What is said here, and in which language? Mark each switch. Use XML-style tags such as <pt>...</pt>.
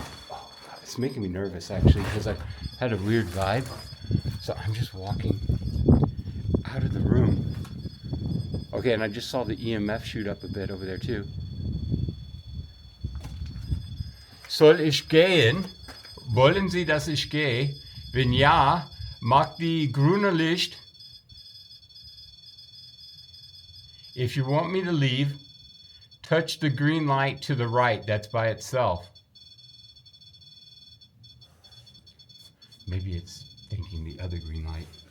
<en>Oh God, it's making me nervous actually because I had a weird vibe. So I'm just walking out of the room. Okay, and I just saw the EMF shoot up a bit over there too.</en> <de>Soll ich gehen? Wollen Sie, dass ich gehe? Wenn ja, mach die grüne Licht.</de> <en>If you want me to leave, touch the green light to the right. That's by itself. Maybe it's thinking the other green light.</en>